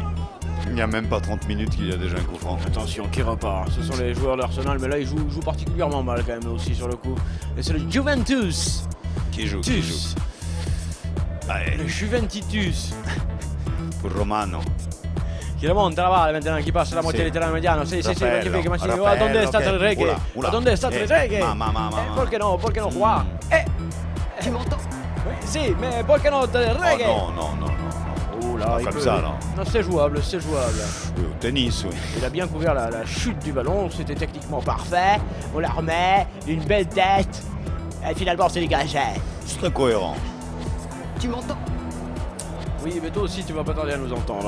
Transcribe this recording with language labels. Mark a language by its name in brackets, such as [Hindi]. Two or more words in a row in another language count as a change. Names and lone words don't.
[French] Il n'y a même pas 30 minutes qu'il y a déjà un coup franc. Attention, qui repart. Ce sont les joueurs d'Arsenal, mais là, ils jouent particulièrement mal quand même aussi sur le coup. Et c'est le Juventus. Qui joue? Le Juventitus. Pour Romano. Qui remonta la balle maintenant, qui passe la moitié [Italian] del terreno mediano. Sì, [French] magnifique, magnifique. [Spanish] Ah, ¿dónde está Trezeguet? ¿Dónde está Trezeguet? ¿Por qué no juega? [French] Tu m'entends? [Spanish] Sí, mais ¿por qué no Trezeguet? [French] Oh non. là. Pas il comme peut- ça, non. Non, c'est jouable, c'est jouable. Oui, au tennis, oui. Il a bien couvert la chute du ballon, c'était techniquement parfait. On la remet, une belle tête. Et finalement, c'est dégagé. C'est très cohérent. Tu m'entends? Oui, mais toi aussi, tu vas pas tarder à nous entendre.